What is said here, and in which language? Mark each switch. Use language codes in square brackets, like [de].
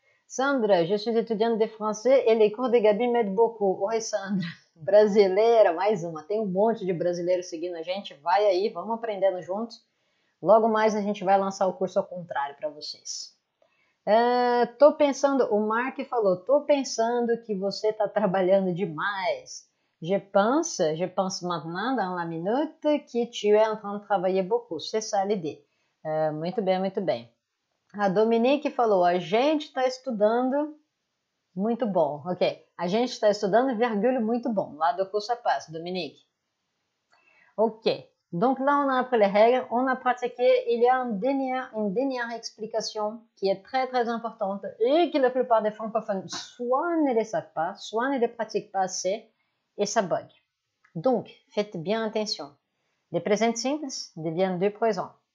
[fr] Sandra, je suis étudiante de français et les cours de Gabi m'aident beaucoup. [pt] Oi, Sandra. Brasileira, mais uma. Tem monte de brasileiro seguindo a gente. Vai aí, vamos aprendendo juntos. Logo mais a gente vai lançar o curso ao contrário para vocês. Tô pensando, o Mark falou, tô pensando que você tá trabalhando demais. [fr] Je pense maintenant dans la minute que tu es en train de travailler beaucoup. C'est ça l'idée. [pt] Muito bem, muito bem. A Dominique falou, a gente está estudando muito bom. Ok, a gente está estudando, virgule, muito bom. Lá do curso à passe, Dominique. [fr] Ok, donc là on a appris les règles, on a pratiqué. Il y a une dernière explication qui est très très importante et que la plupart des francophones soit ne les savent pas, soit ne les pratiquent pas assez et ça bug. Donc, faites bien attention. Les présents simples deviennent deux présents.